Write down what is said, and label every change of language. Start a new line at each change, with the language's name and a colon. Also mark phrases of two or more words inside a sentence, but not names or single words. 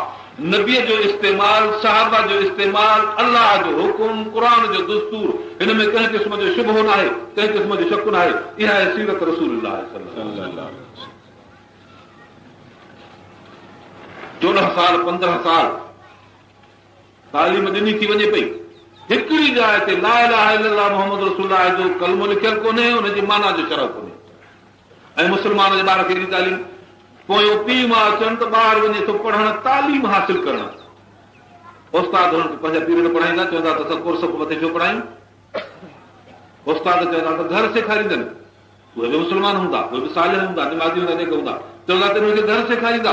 Sindhi: नबीअ जो इस्तेमाल, सहाबा जो इस्तेमाल, अल्लाह जो हुकुम, क़ुर जो दस्तूर, हिन में कंहिं क़िस्म जो शुबहो न आहे, कंहिं क़िस्म जो शक न आहे। इहा आहे सीरत
Arabic: رسول الله صلى الله عليه وسلم.
Sindhi: 14 साल 15 साल तालीम ॾिनी थी वञे पई, हिकिड़ी जाइ ते
Arabic: لا إله إلا الله محمد رسول الله
Sindhi: जो कलमो लिखियल कोन्हे, हुनजी माना जो शरह कोन्हे। ऐं मुस्लमान जे ॿार खे एॾी तालीम, पोइ पीउ मां अचनि त ॿार वञे थो पढ़ण, तालीम हासिल करण। उस्ताद हुननि खे पंहिंजा पीरियड पढ़ाईंदा, चवंदा त असां कोर्स मथे छो पढ़ायूं? उस्ताद चवंदा त घर सेखारींदनि, उहे बि मुस्लमान हूंदा, उहे बि सालिह हूंदा, निमाज़ी हूंदा, नेक हूंदा, चवंदा त हुनखे घर सेखारींदा।